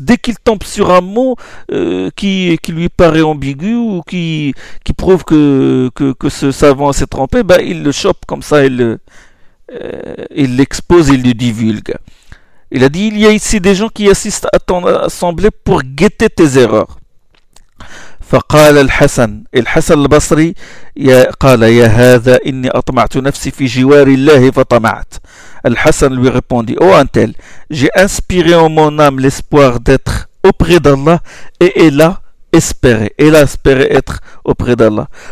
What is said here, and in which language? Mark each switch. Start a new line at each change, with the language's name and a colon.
French: Dès qu'il tombe sur un mot qui lui paraît ambigu ou qui prouve que ce savant s'est trompé, ben, il le chope comme ça, il l'expose, il le divulgue. Il a dit, il y a ici des gens qui assistent à ton assemblée pour guetter tes erreurs.
Arabic: فقال الحسن الحسن البصري يا قال يا هذا إني أطمعت نفسي في جوار الله فطمعت.
French: الحسن lui répondit, oh un tel, j'ai inspiré en mon âme l'espoir d'être auprès d'Allah et est là espérer, elle a espéré être auprès d'Allah.